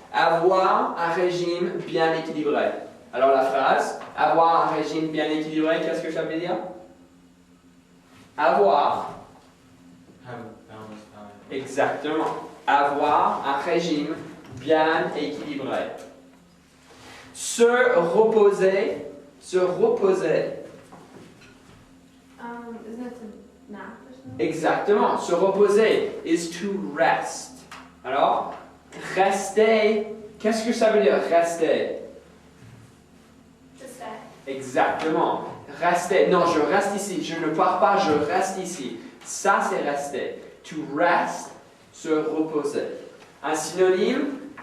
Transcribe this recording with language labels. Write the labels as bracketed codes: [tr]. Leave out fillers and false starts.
[fr] Avoir un régime bien équilibré. Alors la phrase, avoir un régime bien équilibré, qu'est-ce que ça veut dire? Avoir, [en] Have a balanced diet. [fr] exactement, avoir un régime bien équilibré. Se reposer, [en] Isn't it to nap or something? [fr] exactement, se reposer [en] is to rest. [fr] Alors, rester, qu'est-ce que ça veut dire rester? [en] To stay. [fr] Exactement. Rester. Non, je reste ici. Je ne pars pas, je reste ici. Ça, c'est rester. [en] To rest, [fr] se reposer. Un synonyme.